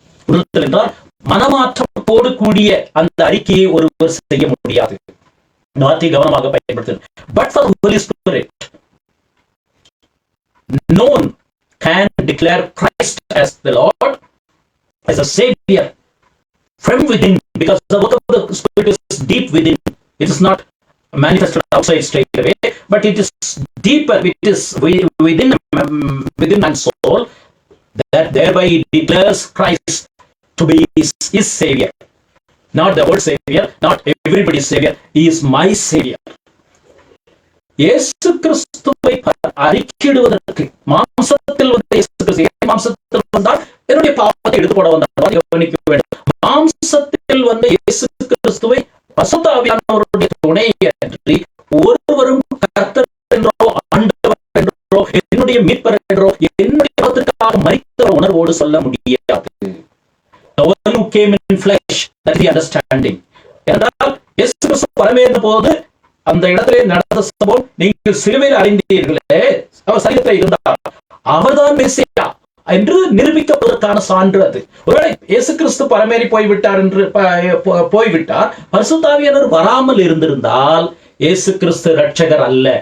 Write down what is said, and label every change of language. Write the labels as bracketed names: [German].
[Tamil] உள்ளத்தில் என்றால் மனமாற்றத்தோடு கூடிய அந்த அறிக்கையை ஒருவர் செய்ய முடியாது. வார்த்தை கவனமாக பயன்படுத்தும். [English] But for the Holy Spirit, no one can declare Christ as the Lord, as a Savior from within, because the work of the Spirit is deep within. It is not manifested outside straight away, but it is deeper. It is within man's soul, that thereby he declares Christ to be his Savior. Not the world Savior, not everybody's Savior. He is my Savior. [Tamil] இயேசு கிறிஸ்துவை அறிக்கையிடுவதற்கு மாம்சத்தில் வந்த இயேசு கிறிஸ்து மாம்சத்தில் வந்தால் என்னுடைய பாவத்தை எடுத்து போட வந்தார். கவனிக்க வேண்டும். மாம்சத்தில் வந்த இயேசு கிறிஸ்துவை பரிசுத்த ஆவியானவருடைய துணையின்றி ஒருவரும் கர்த்தர் என்றோ ஆண்டவர் என்றோ என்னுடைய மீட்பர் என்றோ என்னுடைய பாவத்திற்காக மரித்த உணர்வோடு சொல்ல முடியாது. [English] The one who came in flesh, that is the understanding. [Tamil] என்றால் இயேசு கிறிஸ்து பரமேறின போது அந்த இடத்திலே நடந்த சம்பவம் நீங்கள் சிலுவையில் அறிந்தீர்களே, அவர் சரீரத்தில் இருந்தார், அவர்தான் மெசியா என்று நிரூபிக்கப்படுவதற்கான சான்று அது. ஒருவேளை இயேசு கிறிஸ்து பரமேறி போய்விட்டார் என்று போய்விட்டார், பரிசுத்த ஆவியானவர் வராமல் இருந்திருந்தால் இயேசு கிறிஸ்து இரட்சகர் அல்ல.